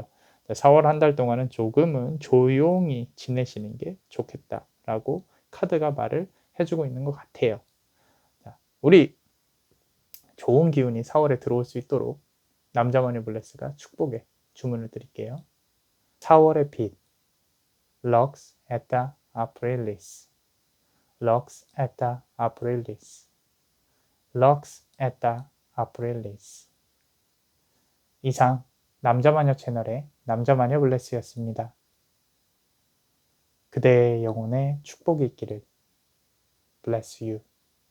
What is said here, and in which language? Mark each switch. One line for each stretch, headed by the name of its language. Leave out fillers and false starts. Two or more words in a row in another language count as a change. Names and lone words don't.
Korean: 4월 한 달 동안은 조금은 조용히 지내시는 게 좋겠다라고 카드가 말을 해주고 있는 것 같아요. 자, 우리 좋은 기운이 4월에 들어올 수 있도록 남자마녀 블레스가 축복의 주문을 드릴게요. 4월의 빛,
Latin: Lux et Aprilis, Lux et Aprilis, Lux et Aprilis.
Korean: 이상 남자마녀 채널의 남자마녀 블레스였습니다. 그대의 영혼에 축복이 있기를.
English: Bless you.